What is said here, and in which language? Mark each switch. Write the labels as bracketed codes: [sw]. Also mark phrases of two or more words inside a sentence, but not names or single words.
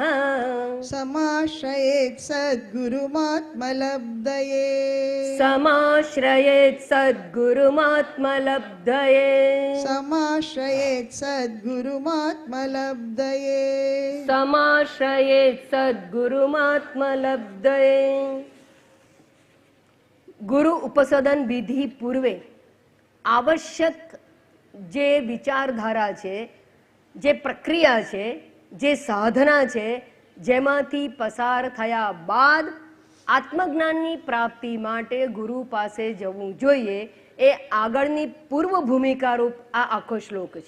[sa] समाश्रयेत् सद्गुरुमात्मलब्धये समाश्रयेत् सद्गुरुमात्मलब्धये समाश्रयेत् सद्गुरुमात्मलब्धये समाश्रयेत् सद्गुरुमात्मलब्धये. [gu] ગુરુ ઉપસદન વિધિ પૂર્વે આવશ્યક જે વિચારધારા છે, જે પ્રક્રિયા છે, જે સાધના છે, જેમાંથી પસાર થયા બાદ આત્મજ્ઞાનની પ્રાપ્તિ માટે ગુરુ પાસે જવું જોઈએ, એ આગળની પૂર્વ ભૂમિકા રૂપ આ આખો શ્લોક છે.